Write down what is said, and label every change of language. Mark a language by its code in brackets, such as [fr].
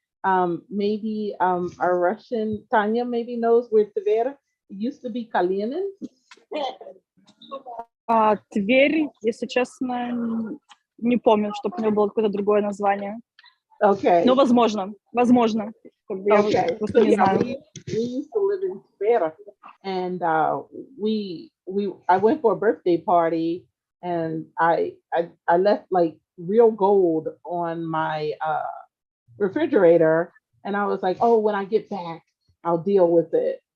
[en] Maybe our Russian Tanya maybe knows where Tver used to be Kalinin. [ru] Тверь, если честно, не помню, чтобы у него было какое-то другое название. [en] Okay. [ru] Но возможно. Как бы я [en] Okay. [ru] просто не [en] Yeah, [ru] знаю. [en] we used to live in Tver, and I went for a birthday party, and I left like real gold on my refrigerator, and I was like, oh, when I get back, I'll deal with it.